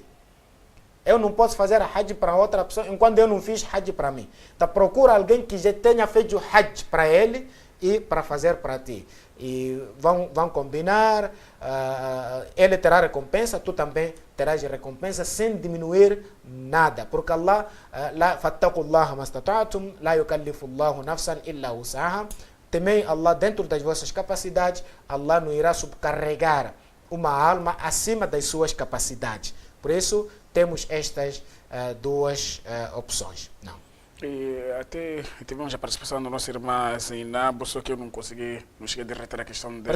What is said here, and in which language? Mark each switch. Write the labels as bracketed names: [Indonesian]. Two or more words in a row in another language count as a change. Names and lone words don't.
[Portuguese] Eu não posso fazer a Hajj para outra pessoa enquanto eu não fiz Hajj para mim. Então procura alguém que já tenha feito Hajj para ele e para fazer para ti. E vão combinar, ele terá recompensa, tu também terás recompensa sem diminuir nada. [Arabic] Porque الله فاتقوا الله ما استطعتم لا يكلف الله نفسا إلا وسعها. [Portuguese] Temei Allah dentro das vossas capacidades, Allah não irá subcarregar uma alma acima das suas capacidades. Por isso, temos estas duas opções. Não. E até tivemos a participação da nossa irmã Zainab, só que eu não cheguei a derreter a questão dela.